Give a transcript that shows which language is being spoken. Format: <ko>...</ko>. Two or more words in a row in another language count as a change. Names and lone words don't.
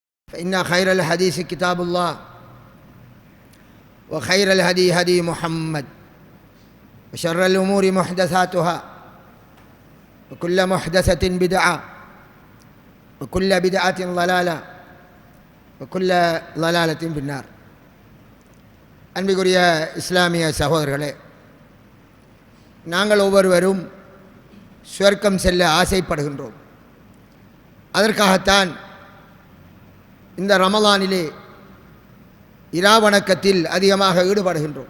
<ar>فإن خير الحديث كتاب الله وخير الهدي هدي محمد وشر الأمور محدثاتها وكل محدثة بدعة وكل بدعة ضلالة وكل ضلالة في النار.</ar> <ta>அன்பிற்குரிய இஸ்லாமிய சகோதரர்களே, நாங்கள் ஒவ்வொருவரும் சுவர்க்கம் செல்ல ஆசைப்படுகின்றோம். அதற்காகத்தான் இந்த ரமலானிலே இராவணக்கத்தில் அதிகமாக ஈடுபடுகின்றோம்.</ta>